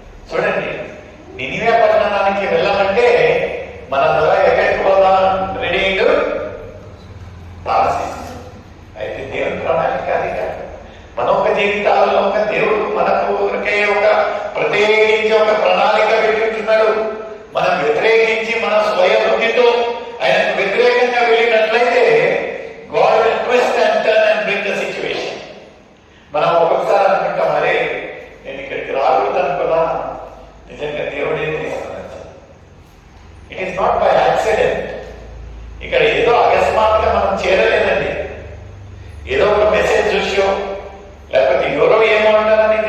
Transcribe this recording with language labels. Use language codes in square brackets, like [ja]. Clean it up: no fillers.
[te] చూడండి, నినివే పట్టణానికి వెళ్ళాలంటే మన ద్వారా ఎక్కడికి పోదాం? రెడీ తారసిస్. అయితే దేవుని ప్రణాళిక అది కాదు. మన ఒక జీవితాలలో ఒక దేవుడు మనకు ఒక ప్రత్యేకించి ఒక ప్రణాళిక పెట్టుకుంటున్నాడు. మనం వ్యతిరేకించి మన స్వయ బుద్ధితో ఆయనకు వ్యతిరేకంగా వెళ్ళినట్లయితే [en] God will twist and turn and bring the situation. [te] మనం ఒక్కొక్కసారి అనుకుంటాం, అరే నేను ఇక్కడికి రాకూడదు అనుకున్నా, నిజంగా దేవుడే తీసుకున్నాడు. [en] It is not by accident. [te] ఇక్కడ ఏదో అకస్మాత్తుగా మనం చేరలేదండి. ఏదో ఒక మెసేజ్ చూసో లేకపోతే ఎవరో ఏమో